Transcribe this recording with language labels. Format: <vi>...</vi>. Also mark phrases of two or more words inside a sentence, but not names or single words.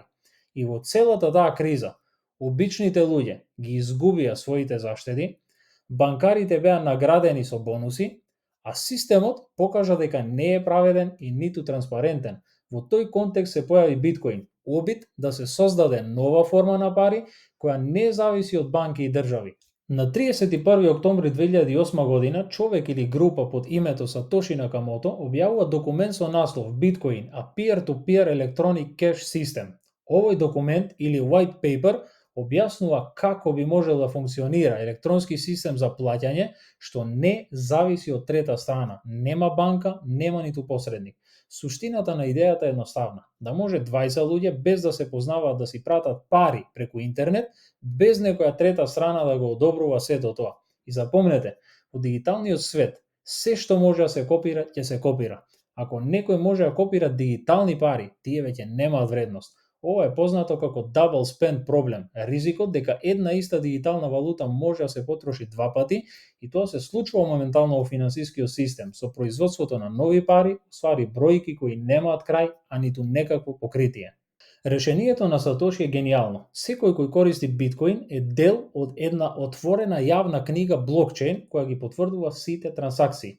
<mk>И во целата таа криза, обичните луѓе ги изгубија своите заштеди, банкарите беа наградени со бонуси, а системот покажа дека не е праведен и ниту транспарентен. Во тој контекст се појави биткоин, обид да се создаде нова форма на пари која не зависи од банки и држави. На 31 октомври 2008 година човек или група под името Сатоши Накамото објавува документ со наслов Bitcoin, a peer-to-peer electronic cash system. Овој документ или</mk> <en>white paper</en> <mk>објаснува како би можел да функционира електронски систем за плаќање што не зависи од трета страна, нема банка, нема ниту посредник. Суштината на идејата е едноставна, да може 20 луѓе без да се познаваат да си пратат пари преку интернет, без некоја трета страна да го одобрува сето тоа. И запомнете, во дигиталниот свет, се што може да се копира, ќе се копира. Ако некој може да копира дигитални пари, тие веќе немаат вредност. Ова е познато како</mk> <en>double spend</en> <mk>проблем, ризикот дека една иста дигитална валута може да се потроши два пати и тоа се случува моментално во финансискиот систем со производството на нови пари, ствари бројки кои немаат крај, а ниту некакво покритие. Решението на Сатоши е гениално. Секој кој користи биткоин е дел од една отворена јавна книга блокчейн која ги потврдува сите трансакции.</mk>